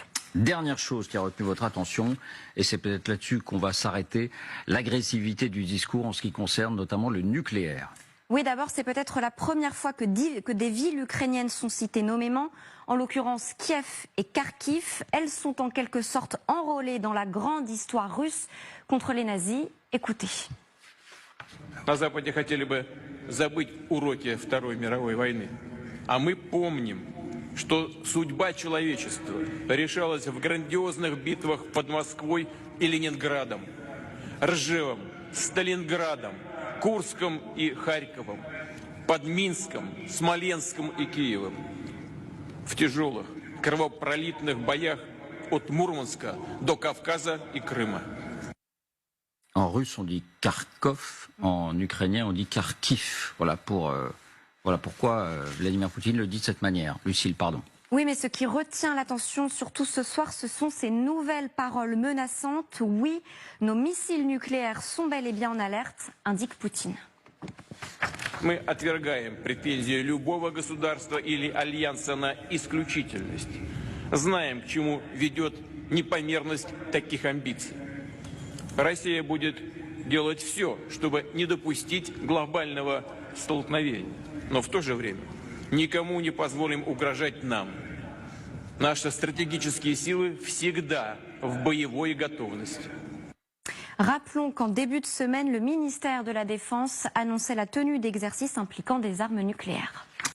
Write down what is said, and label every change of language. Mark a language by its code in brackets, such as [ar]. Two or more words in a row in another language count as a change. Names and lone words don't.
[fr] Dernière chose qui a retenu votre attention, et c'est peut-être là-dessus qu'on va s'arrêter, l'agressivité du discours en ce qui concerne notamment le nucléaire. Oui, d'abord, c'est peut-être la première fois que des villes ukrainiennes sont citées nommément, en l'occurrence Kiev et Kharkiv. Elles sont en quelque sorte enrôlées dans la grande histoire russe contre les nazis. Écoutez. [ru] На Западе хотели бы забыть уроки Второй мировой войны. А мы помним, что судьба человечества решалась в грандиозных битвах под Москвой и Ленинградом, Ржевом, Сталинградом, Курском и Харьковом, под Минском, Смоленском и Киевом. В тяжелых, кровопролитных боях от Мурманска до Кавказа и Крыма. [fr] En russe, on dit Kharkov, en ukrainien, on dit Kharkiv. Voilà pourquoi Vladimir Poutine le dit de cette manière. Lucille, pardon. Oui, mais ce qui retient l'attention, surtout ce soir, ce sont ces nouvelles paroles menaçantes. Oui, nos missiles nucléaires sont bel et bien en alerte, indique Poutine. [ru] Мы отвергаем претензии любого государства или альянса на исключительность. Знаем, к чему ведет непомерность таких амбиций. Россия будет делать все, чтобы не допустить глобального столкновения. Но в то же время никому не позволим угрожать нам. Наши стратегические силы всегда в боевой готовности. [fr] Rappelons qu'en début de semaine, le ministère de la Défense annonçait la tenue d'exercices impliquant des armes nucléaires.